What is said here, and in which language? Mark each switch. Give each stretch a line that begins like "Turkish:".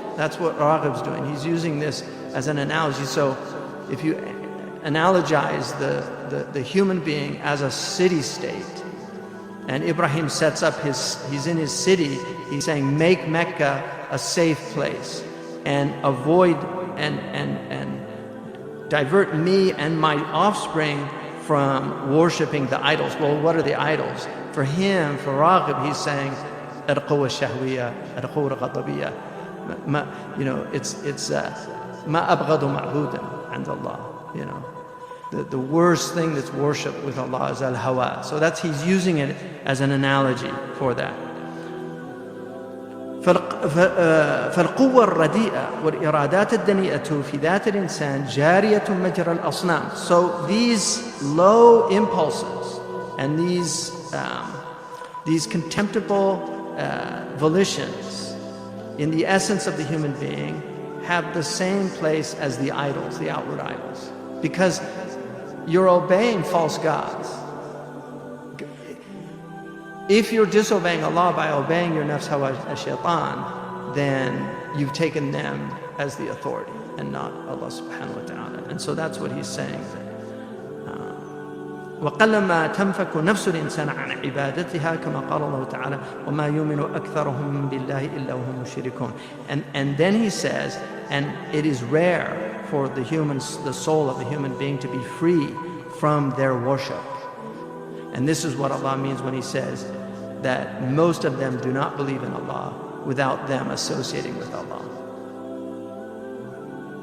English: That's what Raghib's doing. He's using this as an analogy. So if you analogize the human being as a city-state, and Ibrahim sets up he's in his city, he's saying, make Mecca a safe place, and avoid and divert me and my offspring from worshipping the idols. Well, what are the idols? For him, for Raghib, he's saying,
Arabic: القوة الشهوية، القوة الغضبية. It's ما أبغض معبودا عند الله.
English: The worst thing that's worshipped with Allah is al-hawa. So he's using it as an analogy for that.
Arabic: فالقوة الرديئة والإرادات الدنيئة في ذات الإنسان جارية مجرى الأصنام.
English: So these low impulses and these contemptible volitions in the essence of the human being have the same place as the idols, the outward idols, because you're obeying false gods. If you're disobeying Allah by obeying your nafs, hawa, shaitan, then you've taken them as the authority and not Allah subhanahu wa ta'ala. And so that's what he's saying.
Arabic: وقلما تنفك نفس الإنسان عن عبادتها كما قال الله تعالى وما يؤمن أكثرهم بالله إلا وهم مشركون.
English: And then he says, and it is rare for the soul of a human being to be free from their worship. And this is what Allah means when he says that most of them do not believe in Allah without them associating with Allah.